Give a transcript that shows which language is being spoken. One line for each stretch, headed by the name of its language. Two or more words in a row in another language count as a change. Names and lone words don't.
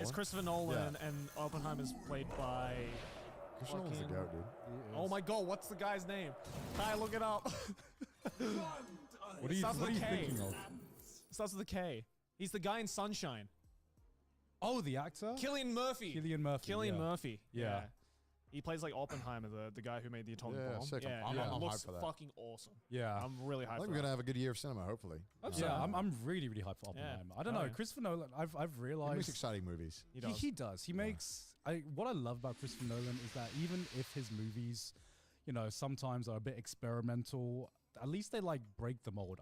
English: It's Christopher Nolan, and Oppenheimer's played by. Christopher Nolan's the fucking- goat, dude. Oh my god, what's the guy's name? Kai, look it up. What are you Starts with a K. thinking of? Starts with a K. He's the guy in Sunshine. Oh, the actor. Cillian Murphy. Cillian Murphy. Cillian yeah. Murphy. Yeah. He plays like Oppenheimer, the guy who made the atomic Yeah, bomb. sick. Yeah, I'm looks hyped for that. fucking awesome. Yeah. I'm really hyped I for think we're that. going to have a good year of cinema, hopefully. Yeah, I'm really hyped for Oppenheimer. I don't Oh, know, yeah. Christopher Nolan. I've He realized makes exciting movies. He does. He does. He makes. What I love about Christopher Nolan is that even if his movies, you know, sometimes are a bit experimental, at least they like break the mold.